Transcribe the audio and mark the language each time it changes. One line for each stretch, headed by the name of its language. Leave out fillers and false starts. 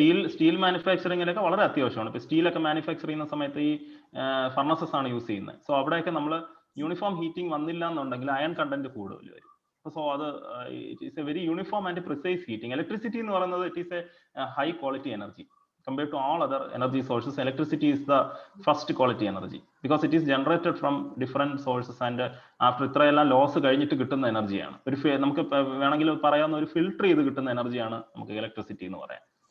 Malayalam: Steel മാനുഫാക്ചറിങ്ങിലൊക്കെ വളരെ അത്യാവശ്യമാണ്. ഇപ്പൊ സ്റ്റീലൊക്കെ മാനുഫാക്ചർ ചെയ്യുന്ന സമയത്ത് ഈ ഫർണസസ് ആണ് യൂസ് ചെയ്യുന്നത്. സോ അവിടെയൊക്കെ നമ്മൾ യൂണിഫോം ഹീറ്റിംഗ് വന്നില്ല എന്നുണ്ടെങ്കിൽ അയൺ കണ്ടന്റ് കൂടുതൽ വരും.
English: So it is a very uniform and precise heating. Electricity
Malayalam: എന്ന് പറയുന്നത്
English: it is a high quality energy. Compared to all other energy sources, electricity is the first quality energy because it is generated from different sources and after
Malayalam: ഇത്രയെല്ലാം loss കഴിഞ്ഞിട്ട് കിട്ടുന്ന എനർജിയാണ്. ഒരു നമുക്ക് വേണമെങ്കിൽ പറയാവുന്ന ഒരു ഫിൽട്ടർ ചെയ്ത് കിട്ടുന്ന എനർജിയാണ് നമുക്ക് ഇലക്ട്രിസിറ്റി എന്ന് പറയാം.